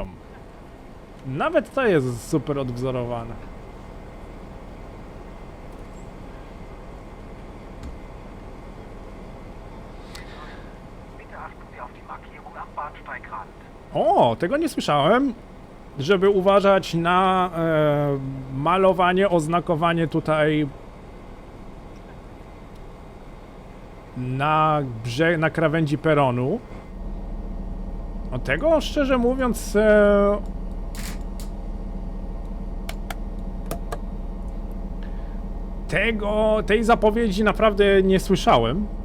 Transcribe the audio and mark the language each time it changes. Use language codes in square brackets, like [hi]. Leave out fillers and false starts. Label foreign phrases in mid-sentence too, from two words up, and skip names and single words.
[pl] Nawet to jest super odwzorowane. [de] Bitte achten Sie auf die Markierung am Bahnsteigrand. [pl] O, tego nie słyszałem, żeby uważać na malowanie, oznakowanie tutaj na krawędzi peronu. O, tego szczerze mówiąc tej zapowiedzi naprawdę nie słyszałem.